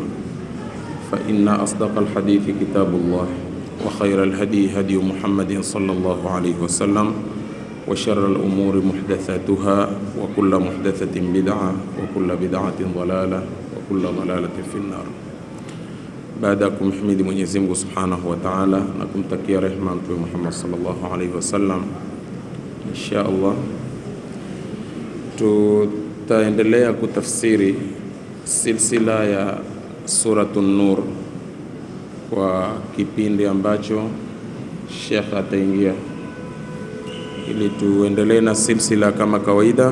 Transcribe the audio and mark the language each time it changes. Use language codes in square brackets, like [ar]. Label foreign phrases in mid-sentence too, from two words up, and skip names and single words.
[ar] فإن أصدق الحديث كتاب الله وخير الهدي هدي محمد صلى الله عليه وسلم وشر الأمور محدثاتها وكل محدثة بدعة وكل بدعة ضلالة وكل ضلالة في النار. [sw] Baada ya kumhimidi Mwenyezi Mungu [ar] سبحانه وتعالى [sw] na kumtakia rehema Mtume Muhammad [ar] صلى الله عليه وسلم, إن شاء الله [sw] tutaendelea kutafsiri silsila ya Suratun Nur kwa kipindi ambacho Sheikh ataingia, ili tuendelee na silsila kama kawaida.